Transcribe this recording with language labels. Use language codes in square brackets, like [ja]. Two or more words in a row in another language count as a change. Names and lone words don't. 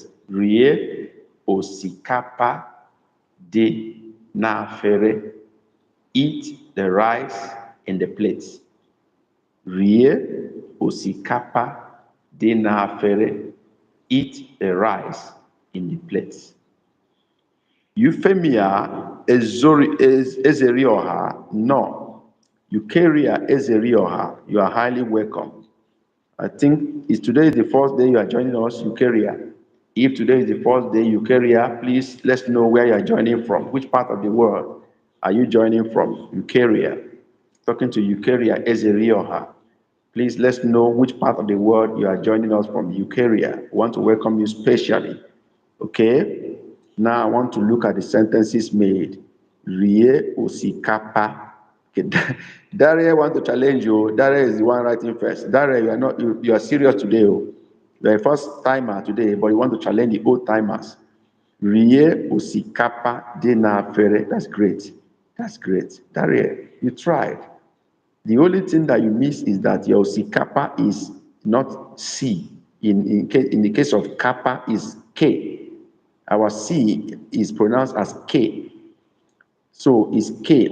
[ig] Rie Osikapa Dinafere. [en] Eat the rice in the plates. [ig] Rie Osikapa Dinafere. [en] Eat the rice in the plates. Euphemia Ezerioha, no. Eukarya Ezerioha, you are highly welcome. I think is today is the first day you are joining us, Eukarya. If today is the first day, Eukarya, please let's know where you are joining from. Which part of the world are you joining from? Eukarya. Talking to Eukarya Ezerioha. Please let's know which part of the world you are joining us from. Eukarya. We want to welcome you specially. Okay? Now I want to look at the sentences made. [ig] Rie osikapa. [en] Okay. Daria want to challenge you. Daria is the one writing first. Daria, you are not you are serious today. Oh. You are a first timer today, but you want to challenge the old timers. [ig] Rie osikapa de na fere. [en] That's great. That's great. Daria, you tried. The only thing that you miss is that your osikapa is not C. In the case of kappa is K. Our C is pronounced as K. So it's K.